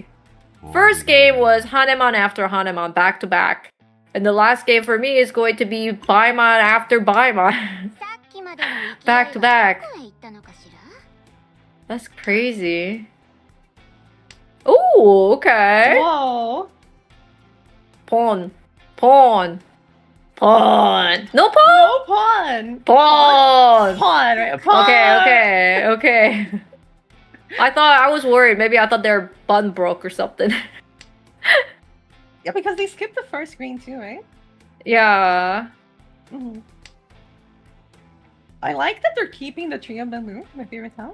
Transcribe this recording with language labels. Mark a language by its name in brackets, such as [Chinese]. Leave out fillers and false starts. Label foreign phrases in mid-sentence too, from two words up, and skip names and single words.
[English] First game was Haneman after Haneman, back to back. And the last game for me is going to be Baiman after Baiman. Back to back. That's crazy. Ooh, okay. Whoa. Pawn. Pawn. Pawn. No pawn? No pawn. Pawn. Pawn, right? Pawn. Okay, okay. I was worried. Maybe I thought their button broke or something. Yeah, because they skipped the first green too, right? Yeah. Mhm. I like that they're keeping the tree of bamboo, my favorite tile.